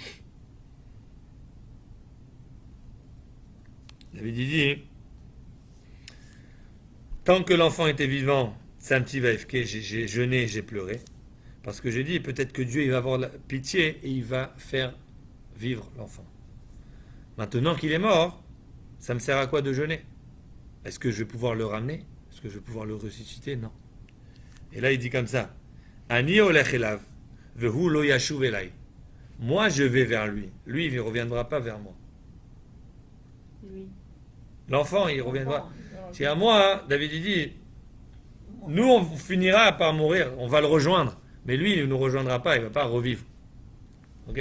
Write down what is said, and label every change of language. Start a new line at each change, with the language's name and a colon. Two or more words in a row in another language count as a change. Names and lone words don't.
French: David y dit, tant que l'enfant était vivant,
Hebrew: צמתי ואבכה,
French: j'ai jeûné, j'ai pleuré. Parce que j'ai dit, peut-être que Dieu il va avoir la pitié et il va faire vivre l'enfant. Maintenant qu'il est mort, ça me sert à quoi de jeûner? Est-ce que je vais pouvoir le ramener? Est-ce que je vais pouvoir le ressusciter? Non. Et là, il dit comme ça,
Hebrew: אני הולך אליו, והוא לא ישוב אלי.
French: Moi, je vais vers lui. Lui, il ne reviendra pas vers moi. Lui. L'enfant, il reviendra. C'est à moi, hein, David, il dit, nous, on finira par mourir, on va le rejoindre. Mais lui, il ne nous rejoindra pas, il ne va pas revivre. Ok?